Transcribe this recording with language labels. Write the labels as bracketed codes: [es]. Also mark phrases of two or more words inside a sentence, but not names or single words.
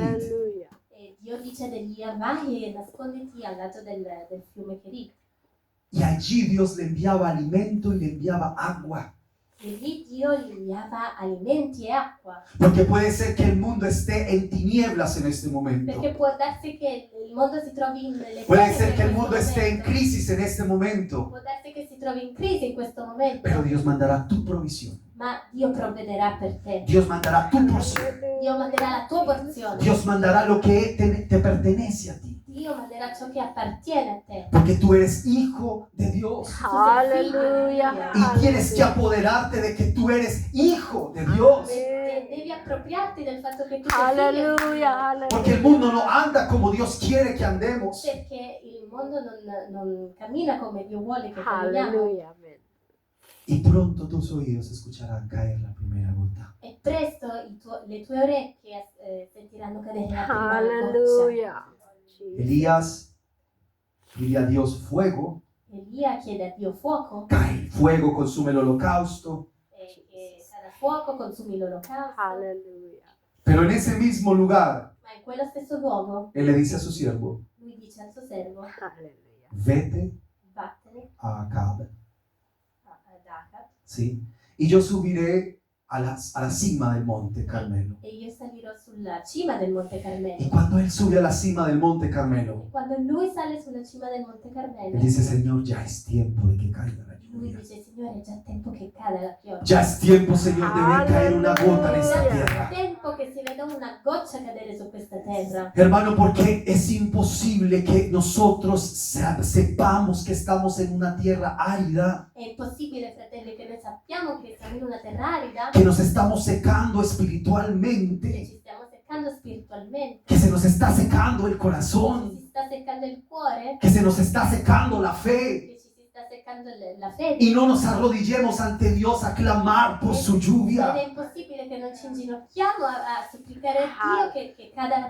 [it] Hallelujah. E Dio dice ad Elia: vai e nasconditi al lato del fiume Kerit. [es] Y allí Dios le enviaba alimento y le enviaba agua. [it] E lì Dio gli inviava alimenti e acqua. [es] Porque puede ser que el mundo esté en tinieblas en este momento. [it] Perché può darsi che il mondo si trovi nelle [es] Puede [it] tenebre [es] ser que el [it] in [es] mundo [it] questo [es] esté en [it] momento. [es] crisis en este momento. [it] Può darsi che si trovi in crisi in questo momento. [es] Pero Dios mandará tu provisión. [it] Ma Dio provvederà per te. [es] Dios mandará tu porción. [it] Dio manderà la tua porzione. [es] Dios mandará lo que te pertenece a ti. [it] Dio manderà ciò che appartiene a te. [es] Porque tú eres hijo de Dios. Hallelujah. Y tienes que apoderarte de que tú eres hijo de Dios. [it] E devi appropriarti del fatto che tu sei figlio di Dio. Hallelujah. [es] Porque el mundo no anda como Dios quiere que andemos. [it] Perché il mondo non cammina come Dio vuole che camminiamo. Hallelujah. Amen. [es] Y pronto tus oídos escucharán caer la primera gota. [it] E presto le tue orecchie sentiranno cadere la prima goccia. Hallelujah. Jesus. [es] Elías pide a Dios fuego. [it] Elia chiede a Dio fuoco [es] Cae el fuego, consume el holocausto. [it] e sarà fuoco, consumi l'olocausto. Hallelujah. [es] Pero en ese mismo lugar, [it] Ma in quello stesso luogo [es] él le dice a su siervo, [it] lui dice al suo servo: Hallelujah. [es] vete [it] vattene [es] a Acab, [it] ad Acab [es] ¿sí? Y yo subiré a la cima del monte Carmelo. [it] e io salirò sulla cima del Monte Carmelo. [es] Y cuando él sube a la cima del monte Carmelo, [it] Quando lui sale sulla cima del Monte [es] él [it] Carmelo, [es] dice, Señor, ya es tiempo de que caiga la [it] lui [es] lluvia. [it] dice: Signore, è già tempo che cada la pioggia. [es] Ya es tiempo, Señor, de ver caer una gota en esta [it] È [es] tierra. [it] tempo che si veda una goccia cadere su questa terra. [es] Hermano, porque es imposible que nosotros sepamos que estamos en una tierra árida, [it] È impossibile, fratelli, che noi sappiamo che siamo in una terra arida, [es] que nos estamos secando [it] che [es] espiritualmente, [it] ci stiamo seccando spiritualmente, [es] que se nos está secando el [it] che [es] corazón, [it] ci si sta seccando il cuore, [es] que se nos está secando la fe. [it] che ci si sta seccando la fede. [es] Y no nos arrodillemos ante Dios a clamar por su [it] Ed [es] lluvia. [it] è impossibile che non ci inginocchiamo a supplicare a Dio che cada la pioggia.